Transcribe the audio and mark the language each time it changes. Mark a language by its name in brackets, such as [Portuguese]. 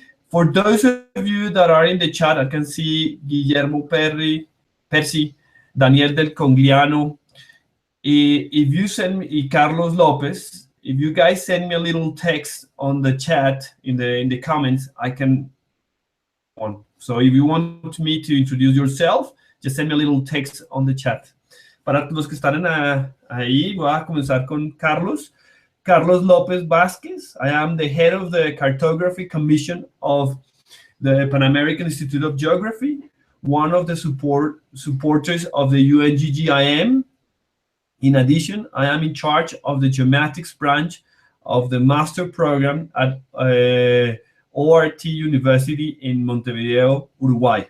[English] For those of you that are in the chat, I can see Guillermo Percy, Daniel Del Congliano. If you send me, Carlos Lopez, if you guys send me a little text on the chat in the comments, I can. So if you want me to introduce yourself, just send me a little text on the chat. [Spanish] Para los que están ahí, voy a comenzar con Carlos. Carlos Lopez Vázquez. [English] I am the head of the Cartography Commission of the Pan American Institute of Geography, one of the supporters of the Un-GGIM. In addition, I am in charge of the Geomatics branch of the master program at ORT University in Montevideo, Uruguay.